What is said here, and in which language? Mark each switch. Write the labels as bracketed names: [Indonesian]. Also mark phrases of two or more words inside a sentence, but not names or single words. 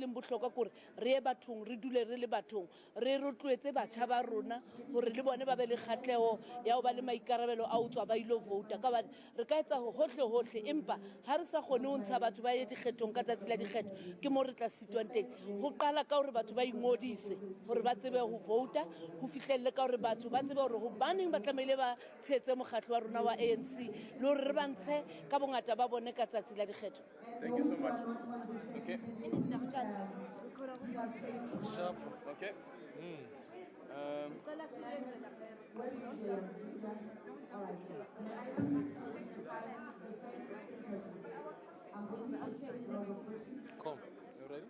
[Southern Sotho] leng bohlokwa gore re ye bathong re dule re le bathong re rotloetse batjha ba rona gore le bone ba be le kgatlego ya ho ba le maikarabelo a utswa ba ilo vouta ka ba re ka etsa ho hohle empa ha re sa kgone ho ntsha batho ba ye dikgethong ka tsatsi la dikgetho ke mo re tla sitwang teng ho qala ka hore batho ba ingodise hore ba tsebe ho vouta ho fihlelle ka hore batho ba tsebe hore ho baneng ba tlamehile ba tshetse mokgatlo wa rona wa ANC le hore re bantshe ka bongata ba bone ka tsatsi la dikgetho. [English] Thank you so much. Okay. Sharp. Okay. Come. You ready?